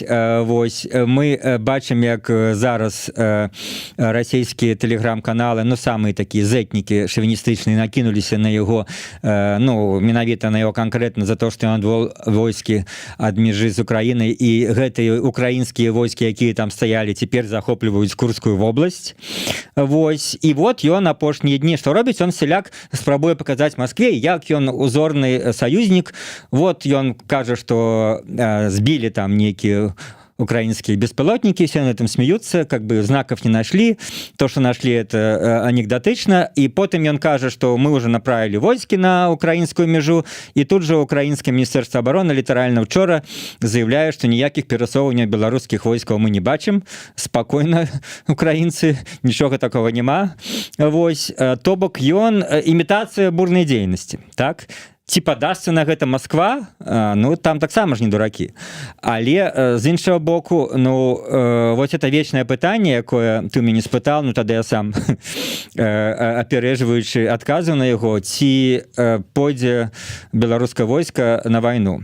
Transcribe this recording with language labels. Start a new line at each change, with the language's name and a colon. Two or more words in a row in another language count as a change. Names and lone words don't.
Belarusian: Вось мы бачым, як зараз расійскія тэлеграм-каналы, ну самыя такія зэтнікі шавіністычныя, накінуліся на яго, ну менавіта на яго канкрэтна за то, што ён адвёл войскі ад межы з Украінай, і гэтыя украінскія войскі, якія там стаялі, цяпер захопліваюць Курскую вобласць. Вось, і вот ён апошнія дні што робіць, он сяляк спрабуе паказаць Маскве, як ён узорны саюзнік. Вот ён кажа,
Russian: что сбили там некие украинские беспилотники, все на этом смеются, как бы знаков не нашли, то, что нашли, это анекдотично, и потом он кажет, что мы уже направили войски на украинскую межу, и тут же украинское министерство обороны литерально вчера заявляет, что никаких пересовываний белорусских войсков мы не бачим, спокойно, украинцы, ничего такого нема.
Belarusian: Вось, то бок ён
Russian: имитация бурной деятельности,
Belarusian: так? Ці падасца на гэта Москва, ну там таксама ж не дуракі. Але з іншага боку, ну
Russian: вот это
Belarusian: вечнае пытанне, якое ты мяне спытаў, ну тады я сам апярэджваючы адказваў на яго, ці пойдзе беларускае войска на вайну.